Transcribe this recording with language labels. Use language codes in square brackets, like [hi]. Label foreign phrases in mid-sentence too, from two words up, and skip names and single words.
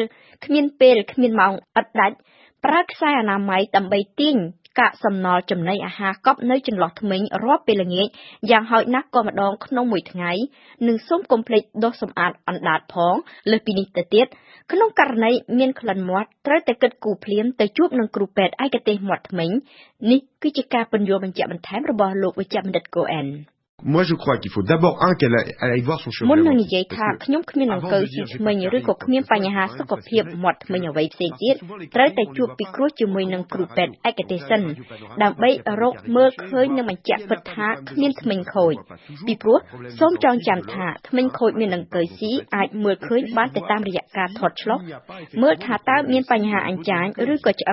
[km] គ្មានម៉ោងឥតដាច់ប្រើខ្សែអនាម័យដើម្បីទាញកាកសំណល់ចំណីអាហារកប់នៅចន្លោះធ្មេញរាល់ពេលល្ងាចយ៉ាងហោចណាស់ក៏ម្ដងក្នុងមួយថ្ងៃនិងសូមកុំភ្លេចដុសសម្អាតអណ្ដាតផងលើសពីនេះទៅទៀតក្នុងករណីមានក្លិនមាត់ត្រូវតែគិតគូរភ្លាមទៅជួបនឹងគ្រូពេទ្យឯកទេសមាត់ធ្មេញនេះគឺជាការពន្យល់បញ្ជាក់បន្ថែមរបស់លោកវិជ្ជបណ្ឌិត Cohen [fr] Moi, je crois qu'il faut d'abord, qu'elle aille voir son [km] មុន [fr] chirurgien [km] នឹងនិ [fr] dentiste. [km] យាយថា [fr] Parce que [km] ខ្ញុំគ្មាននឹងកើស៊ីថ្មីឬក៏គ្មានបញ្ហាសុខភាពមាត់ថ្មីអ្វីផ្សេងទៀតត្រូវតែជួបពិគ្រោះជាមួយនឹងគ្រូពេទ្យឯកទេសសិនដើម្បីរកមើលឃើញនិងបញ្ជាក់ពិតថាគ្មានថ្មិញខូចពី ព្រោះសូមចងចាំថាថ្មិញខូចមាននឹងកើស៊ីអាចមើលឃើញបានតែតាមរយៈការថតឆ្លុះមើលថាតើមានបញ្ហាអញ្ចាញឬក៏ឆ្អឹ